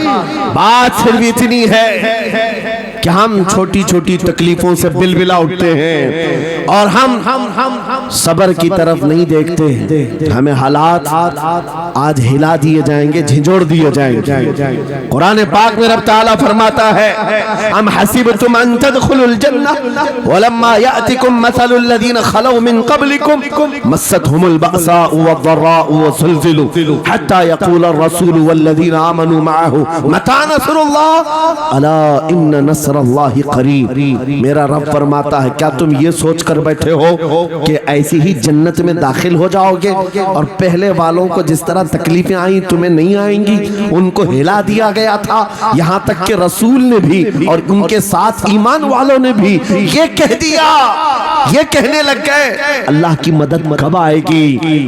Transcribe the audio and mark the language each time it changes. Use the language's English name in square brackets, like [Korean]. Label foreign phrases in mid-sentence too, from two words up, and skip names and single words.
[Urdu] بات صرف اتنی ہے کہ ہم چھوٹی چھوٹی تکلیفوں سے بلبلا اٹھتے ہیں اور ہم صبر کی طرف نہیں دیکھتے. ہمیں حالات آج ہلا دیے جائیں گے، جھنجھوڑ دیے جائیں گے. قرآن پاک میں رب تعالیٰ فرماتا ہے, [Arabic] أم حسبتم أن تدخلوا الجنة ولما يأتكم مثل الذين خلوا من قبلكم مستهم البأساء والضراء وزلزلوا حتى يقول الرسول والذين آمنوا معه متى نصر الله ألا إن نصر الله قريب. [Urdu] میرا رب فرماتا ہے، کیا تم یہ سوچ کر بیٹھے ہو کہ ایسی ہی جنت میں داخل ہو جاؤ گے اور پہلے والوں کو جس طرح تکلیفیں آئی تمہیں نہیں آئیں گی? ان کو ہلا دیا گیا تھا، یہاں تک کہ رسول نے بھی اور ان کے ساتھ ایمان والوں نے بھی یہ کہہ دیا، یہ کہنے لگ گئے اللہ کی مدد کب آئے گی?